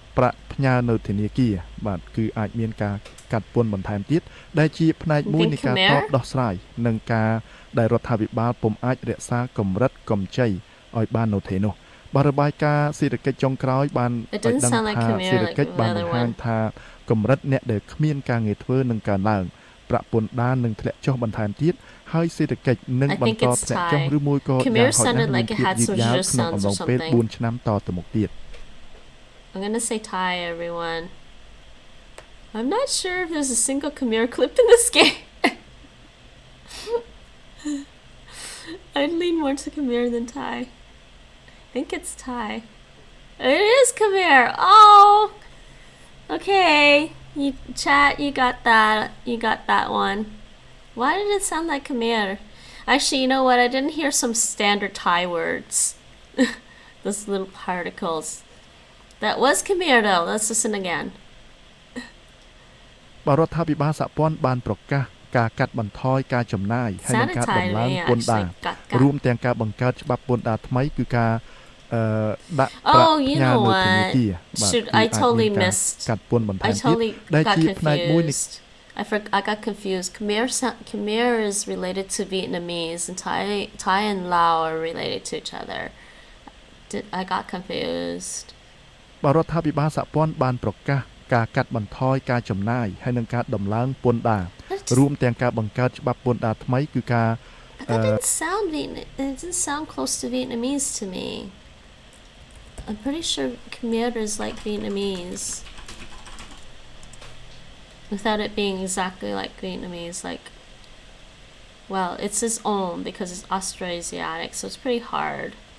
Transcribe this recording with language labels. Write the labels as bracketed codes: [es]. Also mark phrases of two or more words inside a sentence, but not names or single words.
[km] ប្រាក់ផ្ញើនៅធនាគារបាទគឺអាចមានការកាត់ពន្ធបន្ថែមទៀតដែលជាផ្នែកមួយនៃការតបដោះស្រាយនឹងការដែលរដ្ឋាភិបាលពុំអាចរក្សាកម្រិតកម្ចីឲ្យបាននៅទេនោះបាទរបាយការណ៍សេដ្ឋកិច្ចចុងក្រោយបានឲ្យដឹងថាសេដ្ឋកិច្ចបានបង្ហាញថាកម្រិតអ្នកដែលគ្មានការងារធ្វើនឹងកើនឡើងប្រាក់ពន្ធដារនឹងធ្លាក់ចុះបន្ថែមទៀតហើយសេដ្ឋកិច្ចនឹងបន្តធ្លាក់ចុះឬមួយក៏យ៉ាងហោចណាស់នឹងភាពយឺតយ៉ាវក្នុងអំឡុងពេល4ឆ្នាំតទៅមុខទៀត [en] I'm gonna say Thai, everyone. I'm not sure if there's a single Khmer clip in this game. I'd lean more to Khmer than Thai. I think it's Thai. It is Khmer. Oh, okay. Chat, you got that. You got that one. Why did it sound like Khmer? Actually, you know what? I didn't hear some standard Thai words. Those little particles. That was Khmer though. Let's listen again. [km] រដ្ឋាភិបាលសហព័ន្ធបានប្រកាសការកាត់បន្ថយការចំណាយហើយនឹងការដំឡើងពន្ធដាររួមទាំងការបង្កើតច្បាប់ពន្ធដារថ្មីគឺការដាក់ប្រាក់ផ្ញើនៅធនាគារបាទ [en] I totally missed. [km] កាត់ពន្ធបន្ថែមទៀតដែលជាផ្នែកមួយនៃ [en] I got confused. Khmer is related to Vietnamese and Thai and Lao are related to each other. I got confused. [km] បាទរដ្ឋាភិបាលសហព័ន្ធបានប្រកាសការកាត់បន្ថយការចំណាយហើយនឹងការដំឡើងពន្ធដាររួមទាំងការបង្កើតច្បាប់ពន្ធដារថ្មីគឺការ [en] That didn't sound close to Vietnamese to me. I'm pretty sure Khmer is like Vietnamese. Without it being exactly like Vietnamese, like, well, it's its own because it's Austroasiatic, so it's pretty hard.